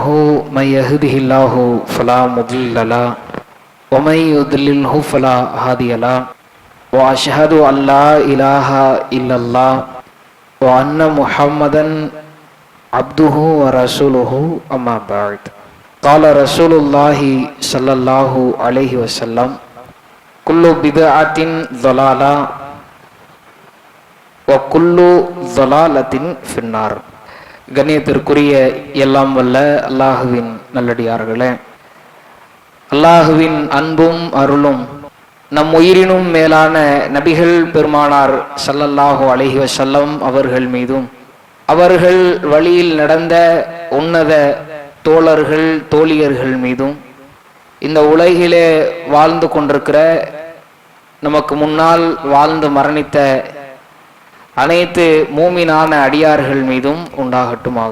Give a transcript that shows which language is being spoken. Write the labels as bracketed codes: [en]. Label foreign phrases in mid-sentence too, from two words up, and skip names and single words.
[ar] من يهده الله فلا مضل له ومن يضلله فلا هادي له وأشهد أن لا إله إلا الله وأن محمدا عبده ورسوله. أما بعد. قال رسول الله صلى الله عليه وسلم: كل بدعة ضلالة وكل ضلالة في النار. [ta] கண்ணியத்திற்குரிய எல்லாம் வல்ல அல்லாஹுவின் நல்லடியார்களே, அல்லாஹுவின் அன்பும் அருளும் நம் உயிரினும் மேலான நபிகள் பெருமானார் ஸல்லல்லாஹு அலைஹி வஸல்லம் அவர்கள் மீதும், அவர்கள் வழியில் நடந்த உன்னத தோழர்கள் தோழியர்கள் மீதும், இந்த உலகிலே வாழ்ந்து கொண்டிருக்கிற நமக்கு முன்னால் வாழ்ந்து மரணித்த அனைத்து மூமினான அடியார்கள் மீதும் உண்டாகட்டுமாக.